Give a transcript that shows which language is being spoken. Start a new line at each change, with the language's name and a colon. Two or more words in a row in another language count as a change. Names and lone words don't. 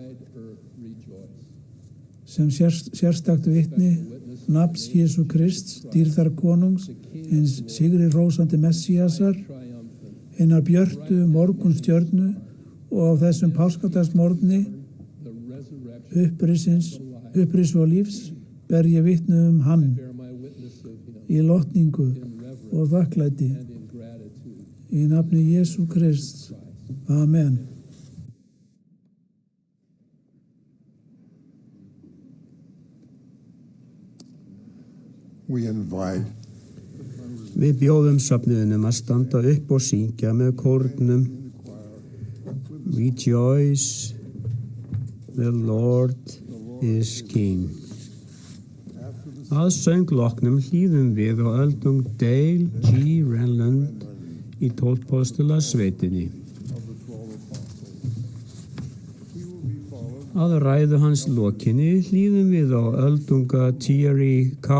Icelandic: Sem sérstakt vitni, nafns Jesú Krist, dýrðar konungs, hins sigri hrósandi Messíasar, hinnar björtu morgunstjörnu og á þessum páskadagsmorgni, upprisu og lífs, ber ég vitni hann í lotningu og þakklæti. Í nafni Jesú Krist. Amen.
English: We invite
Icelandic: Við bjóðum söfnuðinum að standa upp og syngja með kórnum.
English: Rejoice, the Lord is King.
Icelandic: Að söngloknum hlýðum við og öldum Dale G. Renlund í 12 postula sveitinni. Að ræðu hans lokinni hlýðum við og öldunga Thierry K.